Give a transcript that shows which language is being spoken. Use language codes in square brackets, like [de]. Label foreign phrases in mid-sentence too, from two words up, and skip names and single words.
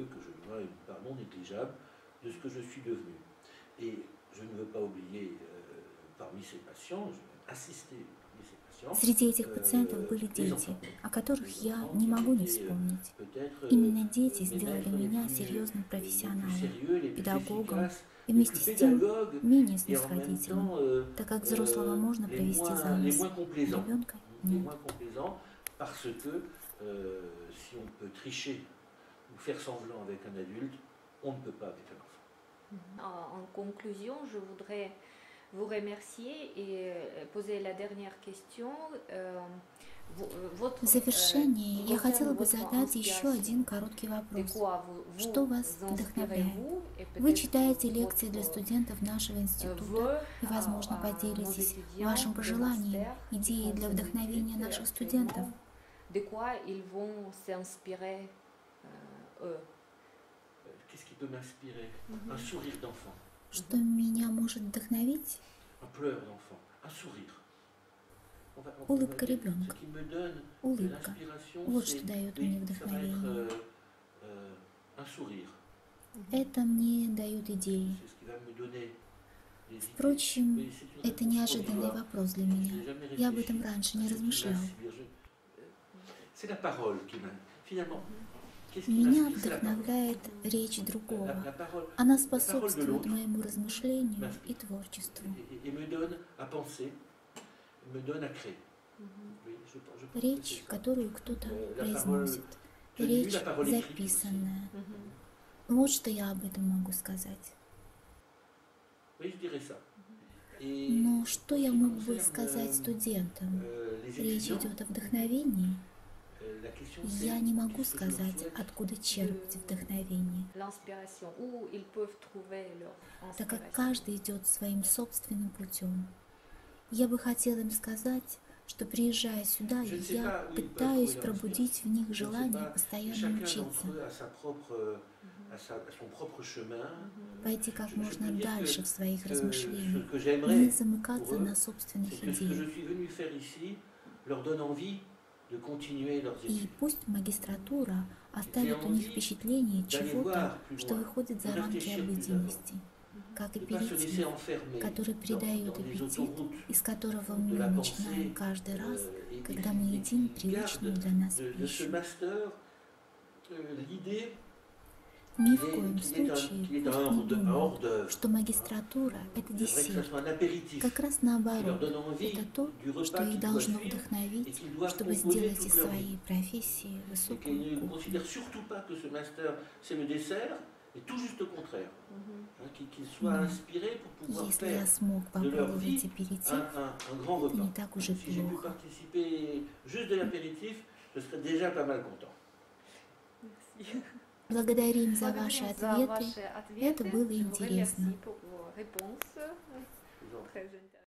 [ru] Среди этих пациентов были дети, о которых я не могу не вспомнить. Именно дети сделали меня серьезным профессионалом, педагогом и вместе с тем менее снисходительным, так как взрослого можно провести за нос, а ребенка нет. [fr] En conclusion, je voudrais vous remercier et poser la dernière question. [ru] В завершение я хотела бы задать еще один короткий вопрос. Что вас вдохновляет? Вы читаете лекции для студентов нашего института и, возможно, поделитесь вашим пожеланием, идеей для вдохновения наших студентов. [fr] de quoi ils vont s'inspirer eux. Qu'est-ce qui peut m'inspirer? Un sourire d'enfant. [ru] Что меня может вдохновить? [fr] Un pleur d'enfant. Un sourire. [ru] Улыбка ребенка. [fr] Ce qui me donne de [ru] Улыбка. [fr] l'inspiration, [ru] Вот что дает мне [fr] ça va [ru] вдохновение. [fr] être un sourire. [ru] Это мне дает идеи. [fr] C'est ce qui va me donner des idées. [ru] Впрочем, [fr] Mais c'est une [ru] это [fr] réponse [ru] неожиданный [fr] provisoire. [ru] вопрос для [fr] Je [ru] меня. [fr] n'ai jamais [ru] Я об [fr] réfléchi [ru] этом раньше [fr] à [ru] не [fr] ce qui [ru] размышлял. [fr] m'inspire. C'est la parole qui m'a... Finalement, qu'est-ce qui [ru] Меня [fr] m'inspire? C'est la parole. [ru] вдохновляет речь другого. [fr] La parole [ru] Она [fr] de [ru] способствует [fr] l'autre [ru] моему размышлению [fr] m'inspire. [ru] и творчеству. [fr] et me donne à penser, me donne à créer. Oui, je pense que [ru] Речь, [fr] c'est ça. [ru] которую кто-то [fr] La parole [ru] произносит. [fr] tenue, [ru] Речь [fr] la parole écrite. [ru] записанная. Вот что я об этом могу сказать. [fr] Oui, je dirais ça. Et [ru] Но что я мог бы [fr] concerne, [ru] сказать студентам? [fr] les [ru] Речь [fr] étudiants, [ru] идет о вдохновении. [fr] la question c'est [ru] Я не могу [fr] qu'est-ce que je leur [ru] сказать, [fr] souhaite? [ru] откуда черпать вдохновение, [fr] L'inspiration, où ils peuvent trouver leur [ru] так как [fr] inspiration. [ru] каждый идет своим собственным путем. Я бы хотела им сказать, что приезжая сюда, [fr] Je ne sais [ru] я [fr] pas où ils peuvent [ru] пытаюсь [fr] trouver leur [ru] пробудить в них [fr] Je ne sais [ru] желание [fr] pas, [ru] постоянно [fr] chacun [ru] учиться, [fr] d'entre eux a sa propre, à son propre chemin. [ru] пойти как [fr] Je [ru] можно [fr] peux dire [ru] дальше в своих [fr] Ce [ru] размышлениях, [fr] que [ru] не [fr] j'aimerais, [ru] замыкаться [fr] pour eux, [ru] на [fr] c'est [ru] собственных [fr] que ce que je [ru] идеях. [fr] suis venu faire ici leur donne envie de continuer leurs [ru] И [fr] études. [ru] пусть магистратура оставит у них впечатление чего-то, что выходит за рамки обыденности, как [fr] De ne pas se laisser [ru] аперитив, [fr] enfermer [ru] который придает [fr] dans les [ru] аппетит, [fr] autoroutes [ru] из которого [fr] de [ru] мы [fr] la [ru] начинаем [fr] pensée, [ru] каждый раз, [fr] et [ru] когда мы едим привычную для нас [fr] de ce [ru] пищу. [fr] master l'idée [ru] Ни в [fr] qu'il [ru] коем [fr] est [ru] случае [fr] un [ru] пусть не [fr] hors [ru] думают, [fr] d'œuvre. [ru] что магистратура – это [fr] Il faudrait que ce [ru] десерт. [fr] soit un apéritif [ru] Как раз [fr] qui leur [ru] наоборот, [fr] donne envie [ru] это то, [fr] du repas [ru] что их [fr] qu'ils doivent [ru] должно [fr] suivre et [ru] вдохновить, [fr] qu'ils doivent [ru] чтобы [fr] composer [ru] сделать [fr] toute [ru] из [fr] leur vie. [ru] своей профессии [fr] Et [ru] высокую [fr] qu'ils ne [ru] кухню. [fr] considèrent surtout pas que ce master c'est le dessert, et tout juste au contraire. Hein, qu'ils soient Non. inspirés pour pouvoir [ru] Если [fr] faire [ru] я смог [fr] de leur [ru] попробовать [fr] vie [ru] аперитив, [fr] un grand [ru] это [fr] repas. [ru] не так уже [fr] Si j'ai pu [ru] плохо. [fr] participer juste de l'apéritif, je serais déjà pas mal content. Merci. [ru] Благодарим за Благодарим ваши за ответы. ваши ответы. Это было [fr] Je vous [ru] интересно. [fr] remercie pour vos réponses. Je vous en prie. Très intéressant.